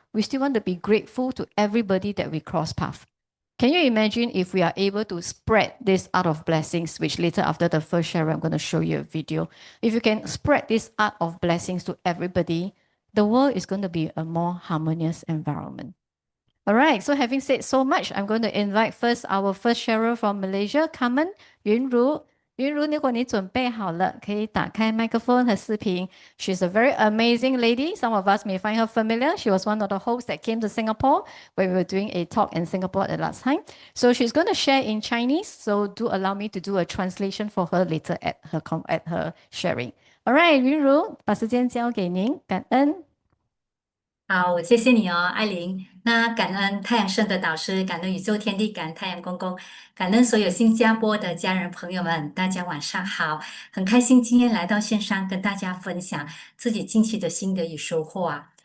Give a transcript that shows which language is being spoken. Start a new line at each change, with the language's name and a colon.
English: We still want to be grateful to everybody that we cross path. Can you imagine if we are able to spread this art of blessings, which later after the first share, I'm going to show you a video. If you can spread this art of blessings to everybody, the world is going to be a more harmonious environment. All right, so having said so much, I'm going to invite first our first sharer from Malaysia, Carmen Yunru.
Chinese: Yunru, 如果你准备好了，可以打开麦克风和视频。
English: She's a very amazing lady. Some of us may find her familiar. She was one of the hosts that came to Singapore when we were doing a talk in Singapore at the last time. So she's going to share in Chinese. So do allow me to do a translation for her later at her sharing. All right,
Chinese: 云如，把时间交给您，感恩。好，谢谢你哦，艾琳。那感恩太阳神的导师，感恩宇宙天地，感恩太阳公公，感恩所有新加坡的家人朋友们，大家晚上好。很开心今天来到线上跟大家分享自己近期的心得与收获啊。